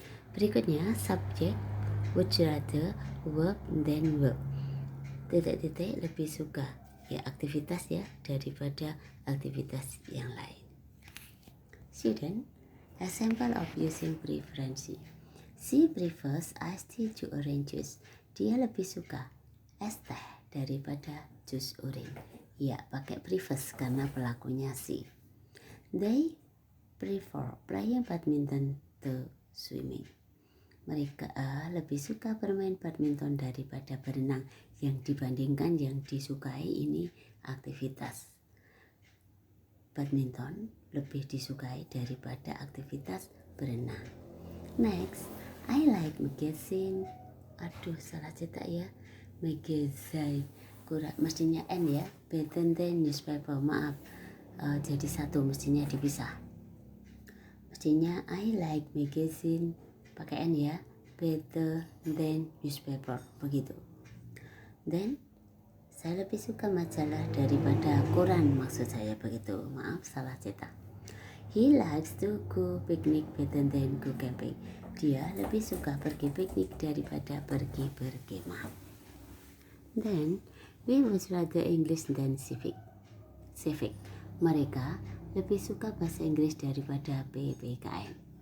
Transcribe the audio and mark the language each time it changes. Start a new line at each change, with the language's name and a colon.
Indonesian: Berikutnya subjek,
English: would rather, verb, then verb.
Indonesian: Titik-titik lebih suka ya aktivitas ya daripada aktivitas yang lain.
English: Student, example of using preference. She prefers iced tea to orange juice.
Indonesian: Dia lebih suka es teh daripada jus orange. Ya, pakai prefers karena pelakunya si.
English: They prefer playing badminton to swimming.
Indonesian: Mereka lebih suka bermain badminton daripada berenang. Yang dibandingkan yang disukai ini aktivitas badminton lebih disukai daripada aktivitas berenang.
English: Next, I like magazine.
Indonesian: Aduh, salah cetak ya. Magazine kurang, mestinya N ya.
English: Better than newspaper,
Indonesian: maaf. Jadi satu mestinya dipisah. Mestinya
English: I like magazine
Indonesian: pakai N ya.
English: Better than newspaper, begitu. Then
Indonesian: saya lebih suka majalah daripada koran, maksud saya begitu. Maaf, salah cetak.
English: He likes to go picnic better than go camping.
Indonesian: Dia lebih suka pergi piknik daripada pergi berkemah.
English: Then, we would rather English than civic.
Indonesian: Mereka lebih suka bahasa Inggris daripada PPKN.